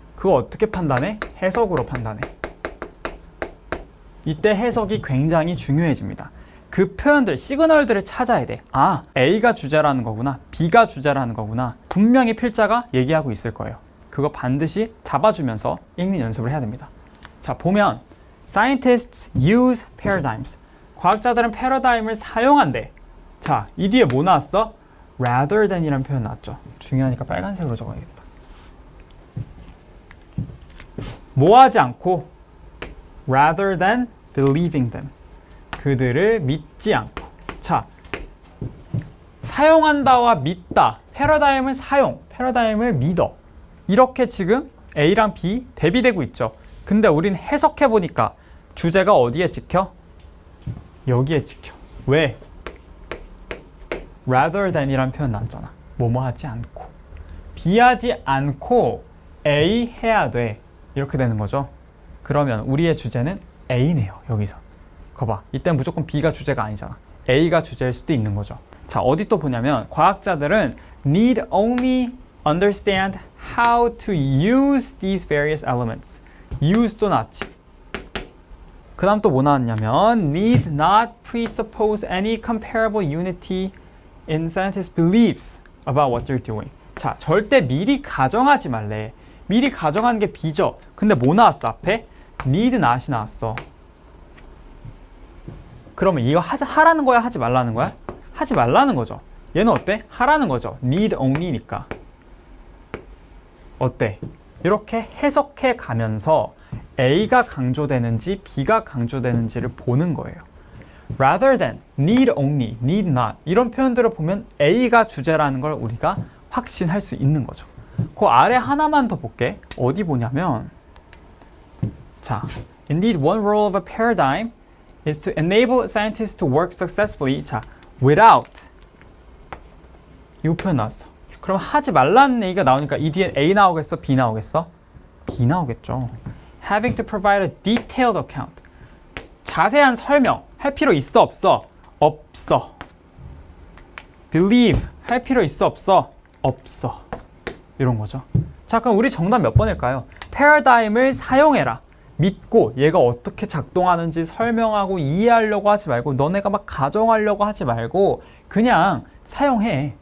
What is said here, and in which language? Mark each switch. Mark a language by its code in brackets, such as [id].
[ko] 그거 어떻게 판단해? 해석으로 판단해. 이때 해석이 굉장히 중요해집니다. 그 표현들, 시그널들을 찾아야 돼. 아, A가 주제라는 거구나. B가 주제라는 거구나. 분명히 필자가 얘기하고 있을 거예요. 그거 반드시 잡아주면서 읽는 연습을 해야 됩니다. [en] 자, 보면 Scientists use paradigms. [ko] 과학자들은 패러다임을 사용한대. 자, 이 뒤에 뭐 나왔어? [en] rather than [ko] 이라는 표현 나왔죠. 중요하니까 빨간색으로 적어야겠다. 뭐 하지 않고 [en] rather than believing them. [ko] 그들을 믿지 않고. 자, 사용한다와 믿다. 패러다임을 사용, 패러다임을 믿어. 이렇게 지금 A랑 B 대비되고 있죠. 근데 우린 해석해보니까 주제가 어디에 찍혀? 여기에 찍혀. 왜? [en] rather than [ko] 이란 표현 나왔잖아. 뭐뭐 하지 않고. B 하지 않고 A 해야 돼. 이렇게 되는 거죠. 그러면 우리의 주제는 A네요. 여기서. 거봐. 이땐 무조건 B가 주제가 아니잖아. A가 주제일 수도 있는 거죠. 자, 어디 또 보냐면 과학자들은 [en] need only understand how to use these various elements. [ko] use도 나왔지. 그 다음 또 뭐 나왔냐면 [en] need not presuppose any comparable unity in scientists' beliefs about what they're doing. [ko] 자, 절대 미리 가정하지 말래. 미리 가정하는 게 B죠. 근데 뭐 나왔어 앞에? [en] need not [ko] 이 나왔어. 그러면 이거 하라는 거야? 하지 말라는 거야? 하지 말라는 거죠. 얘는 어때? 하라는 거죠. [en] need only [ko] 니까. 어때? 이렇게 해석해 가면서 A가 강조되는지 B가 강조되는지를 보는 거예요. [en] rather than, need only, need not [ko] 이런 표현들을 보면 A가 주제라는 걸 우리가 확신할 수 있는 거죠. 그 아래 하나만 더 볼게. 어디 보냐면 자, [en] indeed one role of a paradigm is to enable scientists to work successfully. [ko] 자, without 이 표현 나왔어. 그럼 하지 말라는 얘기가 나오니까 이 뒤에 A 나오겠어? B 나오겠어? B 나오겠죠. [en] Having to provide a detailed account. [ko] 자세한 설명 할 필요 있어 없어? 없어. Believe 할 필요 있어 없어? 없어. 이런 거죠. 자, 그럼 우리 정답 몇 번일까요? 패러다임을 사용해라. 믿고 얘가 어떻게 작동하는지 설명하고 이해하려고 하지 말고 너네가 막 가정하려고 하지 말고 그냥 사용해.